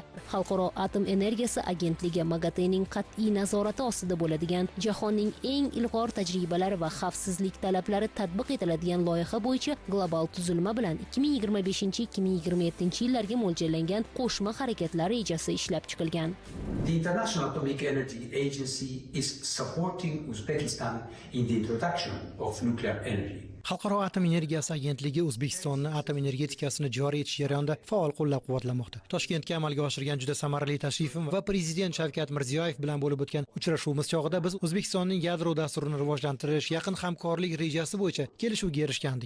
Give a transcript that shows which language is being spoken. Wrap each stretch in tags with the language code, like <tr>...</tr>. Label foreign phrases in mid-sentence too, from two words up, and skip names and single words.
<uz>Xalqaro atom energiyasi agentligi MAGATEning qat'iy nazorati ostida bo'ladigan, jahonning eng ilg'or tajribalari va xavfsizlik talablari tatbiq etiladigan loyiha bo'yicha global tuzilma bilan 2025-2027 yillarga mo'ljallangan qo'shma harakatlar rejasi ishlab chiqilgan.</uz> <en>The International Atomic Energy Agency is supporting Uzbekistan in the introduction of nuclear energy.</en> <uz>Xalqaro atom energiyasi agentligi O'zbekistonni atom energetikasini joriy etish jarayonida faol qo'llab-quvvatlamoqda. Toshkentga amalga oshirgan juda samarali tashrifim va Prezident Shavkat Mirziyoyev bilan bo'lib o'tgan uchrashuvimiz chog'ida biz O'zbekistonning yadro dasturini rivojlantirish, yaqin hamkorlik rejasi bo'yicha kelishuvga erishgandik.</uz>